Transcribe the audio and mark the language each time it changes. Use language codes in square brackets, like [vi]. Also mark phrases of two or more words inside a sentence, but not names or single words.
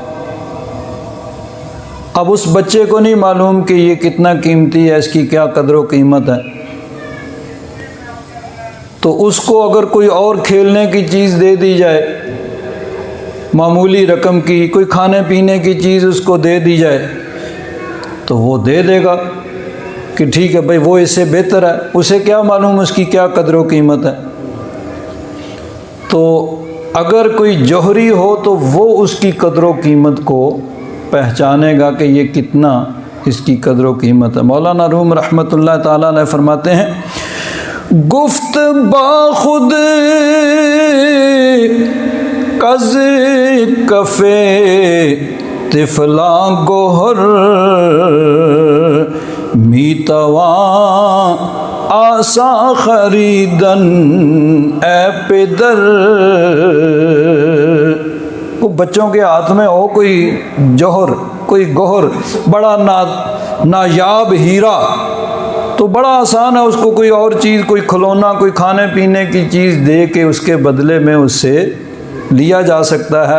[ur] اب اس بچے کو نہیں معلوم کہ یہ کتنا قیمتی ہے، اس کی کیا قدر و قیمت ہے، تو اس کو اگر کوئی اور کھیلنے کی چیز دے دی جائے، معمولی رقم کی کوئی کھانے پینے کی چیز اس کو دے دی جائے تو وہ دے دے گا کہ ٹھیک ہے بھائی وہ اس سے بہتر ہے، اسے کیا معلوم اس کی کیا قدر و قیمت ہے۔ تو اگر کوئی جوہری ہو تو وہ اس کی قدر و قیمت کو پہچانے گا کہ یہ کتنا اس کی قدر و قیمت ہے۔ مولانا روم رحمۃ اللہ تعالیٰ علیہ فرماتے ہیں، [fa] گفت باخود کز کفے طفلاں گوہر میتواں آسا خریدن اے پدر۔ [ur] وہ بچوں کے ہاتھ میں ہو کوئی جوہر، کوئی گوہر، بڑا نایاب ہیرا، تو بڑا آسان ہے اس کو کوئی اور چیز، کوئی کھلونا، کوئی کھانے پینے کی چیز دے کے اس کے بدلے میں اس سے لیا جا سکتا ہے۔